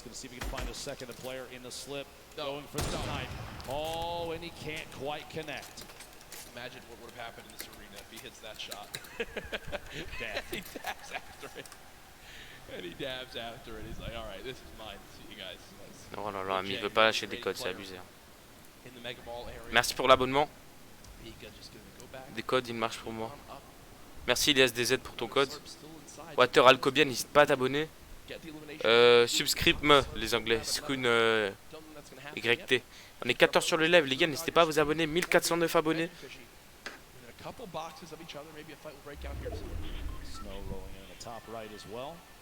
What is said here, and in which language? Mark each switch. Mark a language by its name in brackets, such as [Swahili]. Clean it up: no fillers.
[English] Going to see if he can find a second player in the slip. Going for the snipe. Oh, and he can't quite connect. Imagine what would have happened in this arena if he hits that shot. Damn. He dabs after it. And he dabs after it. He's like, all right, this is mine. See you guys. [French] Oh là là, mais il veut pas lâcher des codes, c'est abusé. [English] In the Mega Ball area. [French] Merci pour l'abonnement. [English] Pika just gonna go back. [French] Des codes, il marche pour moi. Merci IliasDZ pour ton code. Water Alcobian, n'hésite pas à t'abonner. [English] Subscribe-me, [French] les anglais. Skun YT. On est 14 sur le live, les gars, n'hésitez pas à vous abonner. 1409 abonnés. [English] A couple boxes of each other, maybe a fight will break out here. Snow rolling in the top right as well.